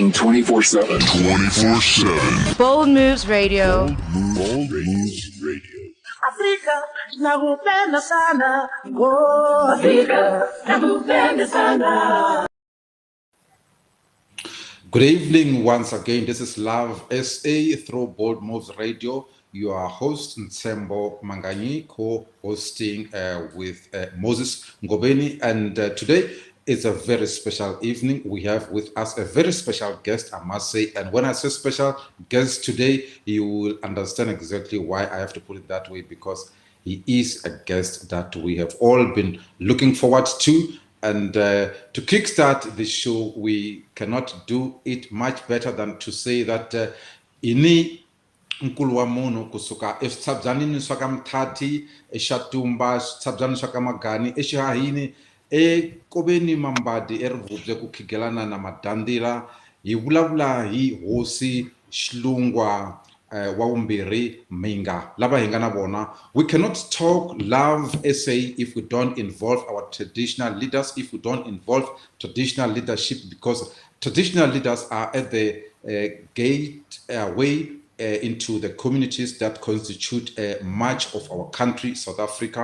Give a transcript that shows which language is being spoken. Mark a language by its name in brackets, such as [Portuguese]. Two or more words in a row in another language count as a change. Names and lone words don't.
[English] 24/7. 24/7. Bold Moves Radio. Bold Moves Radio. [Swahili] Afrika nakupenda sana. Oh, Afrika nakupenda sana. [English] Good evening once again. This is Love SA through Bold Moves Radio. Your host NTSHEMBO MANGANYI, co-hosting with Moses NGOBENI, and today is a very special evening. We have with us a very special guest, I must say, and when I say special guest today, you will understand exactly why I have to put it that way, because he is a guest that we have all been looking forward to. And to kickstart the show, we cannot do it much better than to say that [Tsonga] ini nkulu wa munhu kusuka esithabyanini swa ka Mthati, eShatumba, esithabyanini swa ka Magani, eXihahini, eNGOBENI Mambadi, eRivubye ku khigelana na Madandila, hi vulavula hi Hosi Shilungwa wa vumbirhi Mhinga, lava hi nga na vona. [English] We cannot talk Love SA if we don't involve our traditional leaders, if we don't involve traditional leadership, because traditional leaders are at the gateway into the communities that constitute much of our country, South Africa.